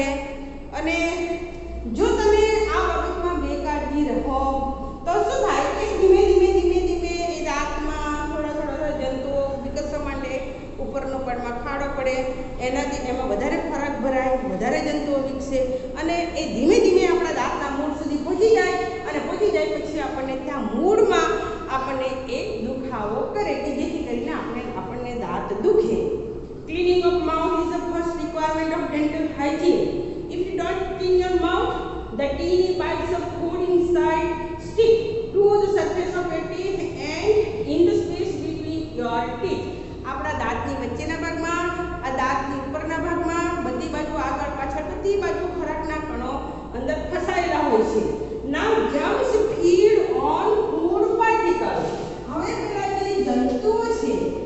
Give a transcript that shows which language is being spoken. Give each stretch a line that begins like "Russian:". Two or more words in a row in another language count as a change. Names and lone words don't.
Gujarati: અને જો તમે આ બાબતમાં બેકાળજી રહો તો શું થાય કે ધીમે એ દાંતમાં થોડા જંતુઓ વિકસવા માટે ઉપરનો પડમાં ખાડો પડે, એનાથી એમાં વધારે ખોરાક ભરાય, વધારે જંતુઓ વિકસે અને એ ધીમે આપણા દાંતના મૂળ સુધી પહોંચી જાય અને પહોંચી જાય પછી આપણને ત્યાં મૂળમાં આપણને એ દુખાવો કરે કે જેથી કરીને આપણને દાંત દુખે.
English: Cleaning of mouth is the first requirement of dental hygiene. If you don't clean your mouth, the teeny bites of food inside stick to the surface of your teeth and in the space between your teeth.
Gujarati: આપણા દાંતની વચ્ચેના ભાગમાં, આ દાંતની ઉપરના ભાગમાં, બધી બાજુ આગળ પાછળ બધી બાજુ ખોરાકના કણો અંદર ફસાયેલા હોય છે.
English: Now germs feed on food particles.
Gujarati: હવે પેલા જે જંતુઓ છે